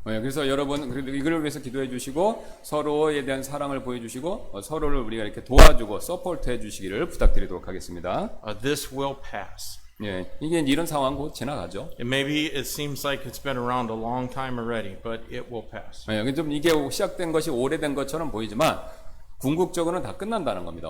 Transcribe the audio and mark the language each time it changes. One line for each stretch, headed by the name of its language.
Korean: 예, 그래서 여러분 이걸 위해서 기도해 주시고 서로에 대한 사랑을 보여주시고 서로를 우리가 이렇게 도와주고 서포트해 주시기를 부탁드리도록 하겠습니다.
English: This will pass.
Korean: 예, 이게 이런 상황 곧 지나가죠.
English: Maybe it seems like it's been around a long time already, but it will pass.
Korean: 예, 좀 이게 시작된 것이 오래된 것처럼 보이지만 궁극적으로는 다 끝난다는 겁니다.